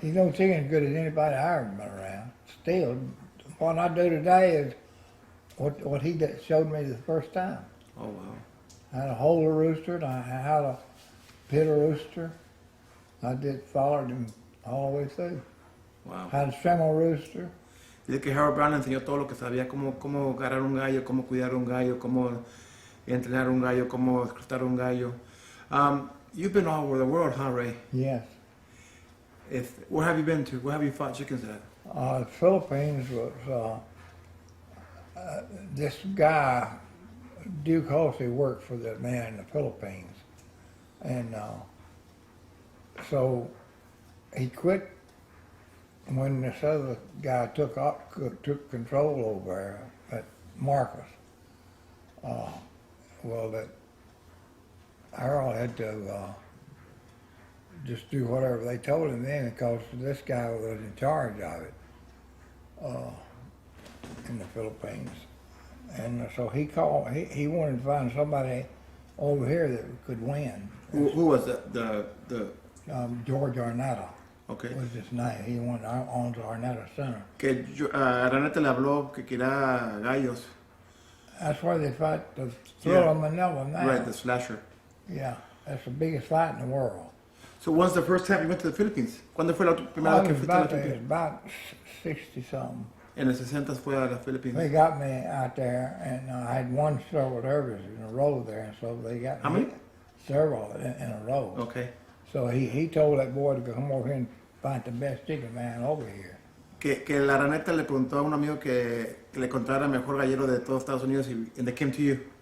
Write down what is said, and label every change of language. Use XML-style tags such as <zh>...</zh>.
<en>He knows chickens as good as anybody I ever been around. Still, what I do today is what he showed me the first time. Oh, wow. How to hold a rooster, and how to pit a rooster. I followed him all the way through. Wow. How to trim a rooster.</en> <es>Dice que Harold Brown le enseñó todo lo que sabía, cómo agarrar un gallo, cómo cuidar un gallo, cómo entrenar un gallo, cómo reclutar un gallo.</es> <en>You've been all over the world, huh, Ray? Yes. Where have you been to? Where have you fought chickens at? The Philippines was, this guy, Duke Halsey, worked for the man in the Philippines. And so he quit when this other guy took control over there, at Marcus. Well, that Harold had to just do whatever they told him then, because this guy was in charge of it in the Philippines. And so he wanted to find somebody over here that could win. Who was that? The George Arnetta. Okay. Was his name. He owns Arnetta Center.</en> <es>Que Araneta le habló que quería gallos.</es> <en>That's where they fight the Thriller Manila now. Right, the slasher. Yeah, that's the biggest fight in the world. So when's the first time you went to the Philippines?</en> <es>¿Cuándo fue la primera vez que fuiste a las Filipinas?</es> <en>About 60-something.</en> <es>En los 60 fue a las Filipinas.</es> <en>They got me out there, and I had won several derbies in a row there, and so they got How me many? several in a row. Okay. So he told that boy to come over here and find the best chicken man over here.</en> <es>Que la Araneta le preguntó a un amigo que le encontrara el mejor gallero de todos Estados Unidos</es> <en>and they came to you.</en>